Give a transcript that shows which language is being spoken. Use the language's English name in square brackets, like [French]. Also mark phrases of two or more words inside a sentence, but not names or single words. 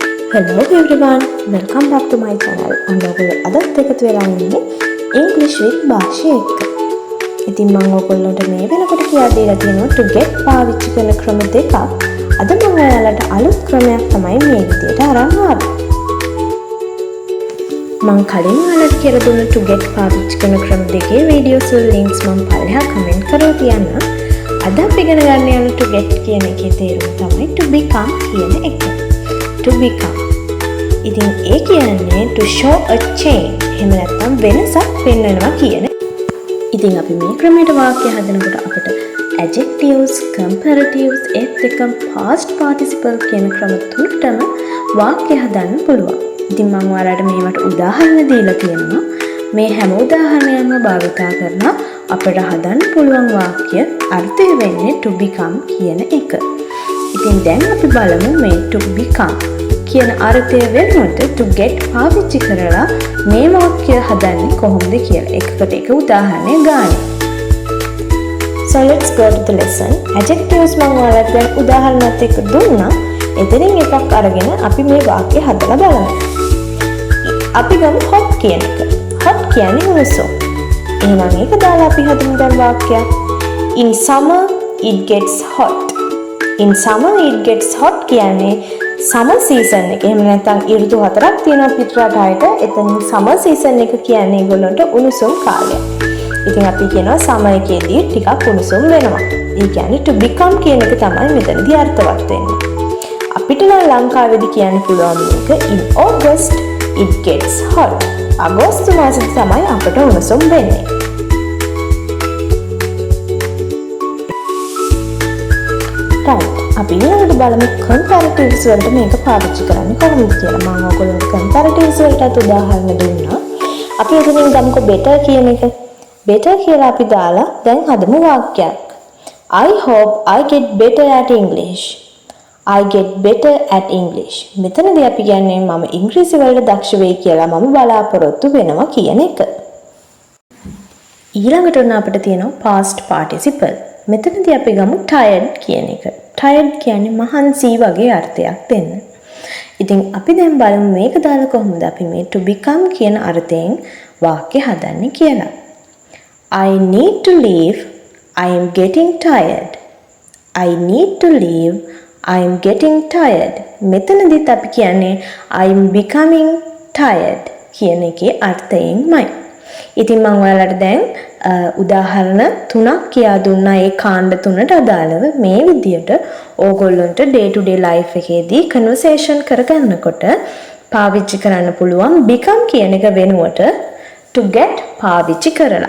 [English] Hello everyone, welcome back to my channel. [Sinhala] ඔයගොල්ලෝ අදත් එකතු වෙලා ඉන්නේ English with භාෂා එක්ක. ඉතින් මම ඔයගොල්ලන්ට මේ වෙනකොට කියලා දීලා තියෙනවා [English] to get [Sinhala] පාවිච්චි කරන ක්‍රම දෙකක්. අද මම ඔයාලට අලුත් ක්‍රමයක් තමයි මේ විදියට අරන් ආවේ. මම කලින් ඔයාලට කියලා දුන්න [English] to get [Sinhala] පාවිච්චි කරන ක්‍රම දෙකේ වීඩියෝස් වල links මම පල්ලෙහා කමෙන්ට් කරලා තියන්න. අද අපි ඉගෙන ගන්න යන [English] to get [Sinhala] කියන එකේ තේරුම තමයි [English] to become [Sinhala] කියන එක. [English] To become. [Sinhala] ඉතින් ඒ කියන්නේ [English] to show a change. [Sinhala] එහෙම නැත්නම් වෙනසක් පෙන්වනවා කියන. ඉතින් අපි මේ ක්‍රමයට වාක්‍ය හදනකොට අපිට [English] adjectives, comparatives, [Sinhala] ඒත් එක්කම [English] past participle [Sinhala] කියන ක්‍රම තුනටම වාක්‍ය හදන්න පුළුවන්. ඉතින් මම ඔයාලට මේවට උදාහරණ දීලා තියෙනවා. මේ හැම උදාහරණයක්ම භාවිතා කරලා අපිට හදන්න පුළුවන් වාක්‍ය අර්ථය වෙන්නේ [English] to become [Sinhala] කියන එක. ඉතින් දැන් අපි බලමු මේ [English] to become [Sinhala] කියන අර්ථය වෙනුවට [English] to get [Sinhala] පාවිච්චි කරලා මේ වාක්‍ය හදන්නේ කොහොමද කියලා එකකට එක උදාහරණයක් ගන්න. [English] So let's go to the lesson. [Sinhala] Adjectives මම ඔයාලට දැන් උදාහරණات එක්ක දුන්නා. එතනින් එකක් අරගෙන අපි මේ වාක්‍ය හදලා බලමු. අපි ගමු hot කියන එක. hot කියන්නේ උණුසුම්. එහෙනම් ඒක දාලා අපි හදමු දැන් වාක්‍යයක්. [English] In summer it gets hot. In summer it gets hot කියන්නේ summer season එක. [Sinhala] එහෙම නැත්නම් ඍතු හතරක් තියෙනවා පිටරටායට. එතනින් [English] summer season [Sinhala] එක කියන්නේ ඒගොල්ලන්ට උණුසුම් කාලය. ඉතින් අපි කියනවා summer එකේදී ටිකක් උණුසුම් වෙනවා. ඒ කියන්නේ [English] to become [Sinhala] කියන එක තමයි මෙතනදී අර්ථවත් වෙන්නේ. අපිට නම් ලංකාවේදී කියන්න පුළුවන් මේක [English] in August it gets hot. [Sinhala] අගෝස්තු මාසෙදී තමයි අපට උණුසුම් වෙන්නේ. [English] right. [Sinhala] අපි ඊළඟට බලමු comparatives වලට මේක පාවිච්චි කරන්නේ කොහොමද කියලා. මම ඔයගොල්ලන්ට comparatives වලට උදාහරණ දුන්නා. අපි එතනින් ගමුකෝ better කියන එක. better කියලා අපි දාලා දැන් හදමු වාක්‍යයක්. [English] I hope I get better at English. I get better at English. [Sinhala] මෙතනදී අපි කියන්නේ මම ඉංග්‍රීසි වලට දක්ෂ වෙයි කියලා මම බලාපොරොත්තු වෙනවා කියන එක. ඊළඟට උන අපිට තියෙනවා [English] past participle. [Sinhala] මෙතනදී අපි ගමු tired කියන එක. tired කියන්නේ මහන්සි වගේ අර්ථයක් දෙන්න. ඉතින් අපි දැන් බලමු මේක දාලා කොහොමද අපි මේ [English] to become [Sinhala] කියන අර්ථයෙන් වාක්‍ය හදන්නේ කියලා. [English] I need to leave. I am getting tired. I need to leave. I am getting tired. [Sinhala] මෙතනදිත් අපි කියන්නේ [English] I am becoming tired [Sinhala] කියන එකේ අර්ථයෙන්මයි. ඉතින් මම ඔයාලට දැන් උදාහරණ තුනක් කියා දුන්නා ඒ කාණ්ඩ තුනට අදාළව මේ විදියට ඕගොල්ලන්ට [English] day to day life [Sinhala] එකේදී conversation කරගන්නකොට පාවිච්චි කරන්න පුළුවන් become කියන එක වෙනුවට [English] to get [Sinhala] පාවිච්චි කරලා.